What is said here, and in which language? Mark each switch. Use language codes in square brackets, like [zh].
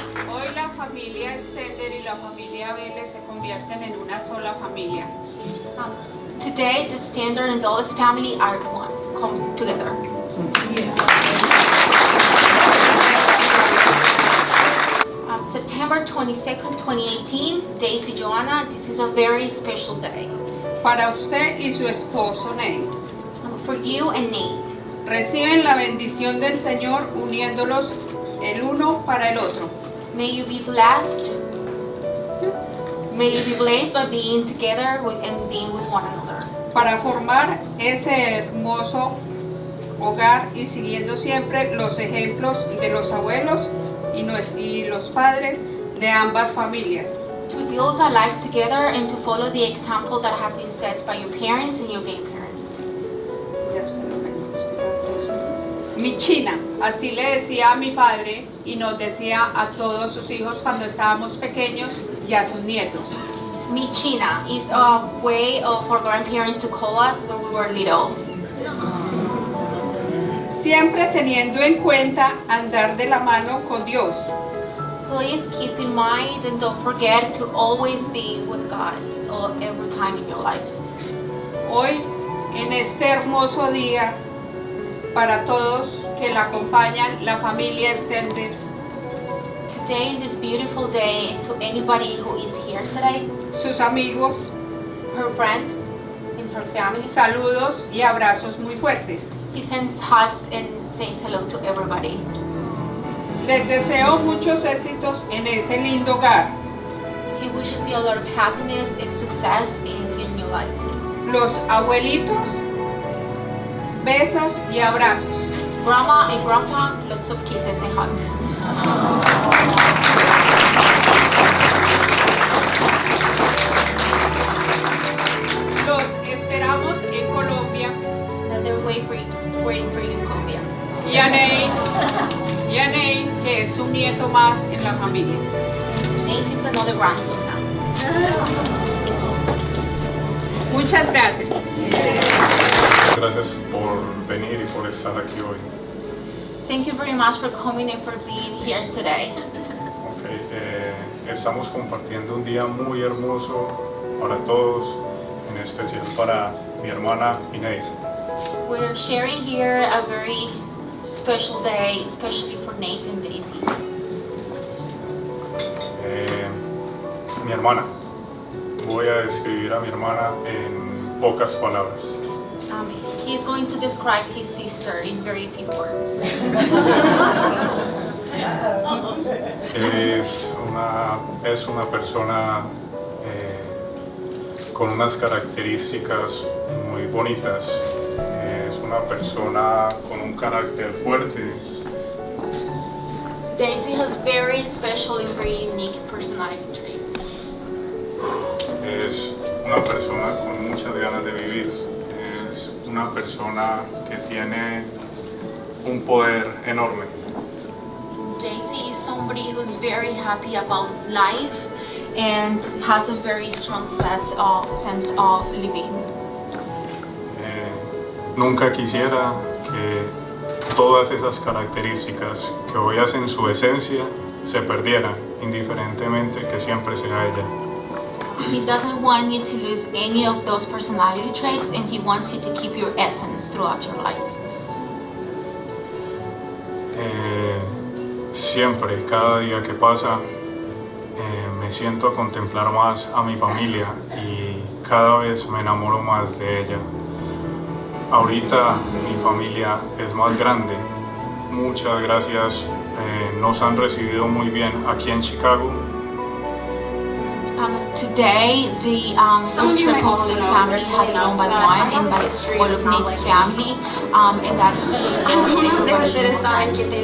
[es] Hoy la familia Stender y la familia Vélez se convierten en una sola familia. [en] Today, the Standard and Velez family are one, come together. September 22nd, 2018, Daisy Joanna, this is a very special day. [es] Para usted y su esposo Nate. [en] For you and Nate. [es] Reciben la bendición del Señor uniéndolos el uno para el otro. [en] May you be blessed. May you be blessed by being together and being with one another. [es] Para formar ese hermoso hogar y siguiendo siempre los ejemplos de los abuelos y los padres de ambas familias. [en] to build a life together and to follow the example that has been set by your parents and your grandparents. [es] Mi china, así le decía a mi padre y nos decía a todos sus hijos cuando estábamos pequeños y a sus nietos. [en] Mi China is a way of our grandparents to call us when we were little. [es] Siempre teniendo en cuenta andar de la mano con Dios. [en] Please keep in mind and don't forget to always be with God every time in your life. [es] Hoy, en este hermoso día, para todos que la acompañan, la familia extended, [en] Today, in this beautiful day, to anybody who is here today, [es] sus amigos, [en] her friends and her family, [es] saludos y abrazos muy fuertes. [en] he sends hugs and says hello to everybody. [es] Les deseo muchos éxitos en ese lindo hogar. [en] He wishes you a lot of happiness and success in your life. [es] Los abuelitos, besos y abrazos. [en] Grandma and Grandpa, lots of kisses and hugs. [es] Los esperamos en Colombia. [en] And they're waiting for you in Colombia. [es] Y a Ney, que es un nieto más en la familia. [en] Nate is another grandson now. [es] Muchas gracias. Gracias por venir y por estar aquí hoy. [en] Thank you very much for coming and for being here today. [es] Estamos compartiendo un día muy hermoso para todos, en especial para mi hermana y Nate. [en] We're sharing here a very special day, especially for Nate and Daisy. [es] Mi hermana. Voy a describir a mi hermana en pocas palabras. [en] He's going to describe his sister in very few words. [es] Es una persona con unas características muy bonitas. Es una persona con un carácter fuerte. [en] Daisy has very special and very unique personality traits. [es] Es una persona con muchas ganas de vivir. Es una persona que tiene un poder enorme. [en] Daisy is somebody who's very happy about life and has a very strong sense of living. [es] Nunca quisiera que todas esas características que hoy hacen su esencia se perdieran, indiferentemente que siempre sea ella. [en] He doesn't want you to lose any of those personality traits, and he wants you to keep your essence throughout your life. [es] Siempre, cada día que pasa, me siento a contemplar más a mi familia y cada vez me enamoro más de ella. Ahorita mi familia es más grande. Muchas gracias. Nos han recibido muy bien aquí en Chicago. [en] Today, the Restrepo's family has grown by one, and by all of Nate's family, and that he loves everybody anytime.